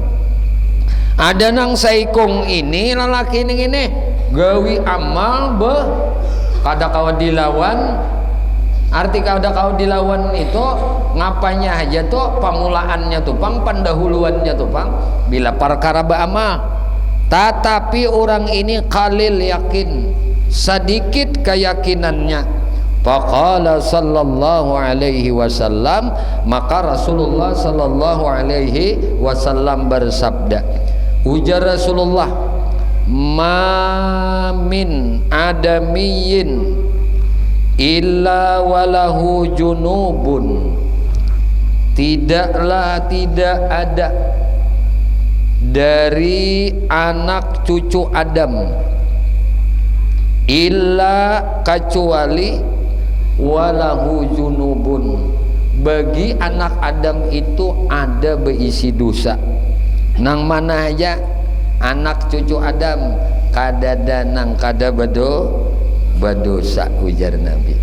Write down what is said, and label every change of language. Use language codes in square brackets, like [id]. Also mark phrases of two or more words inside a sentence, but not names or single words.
[bjn] Ada nang saikung ini lelaki ini gawi amal kada kau dilawan. Arti kada kau dilawan itu ngapanya aja tuh, pamulaannya tuh pang, pendahuluannya tuh pang bila perkara beramal. [id] Tetapi orang ini [ar] قليل يقين, [id] sedikit keyakinannya. [ar] فقال صلى الله عليه وسلم, maka رسول الله صلى الله عليه وسلم [bjn] bersabda, ujar [ar] Rasulullah, ما من آدمي إلا وله ذنوب, [id] tidaklah tidak ada dari anak cucu Adam, illa kecuali [ar] وله ذنوب, [id] bagi anak Adam itu ada berisi dosa. [bjn] Nang mana aja anak cucu Adam kadada nang kada berdosa, ujar Nabi.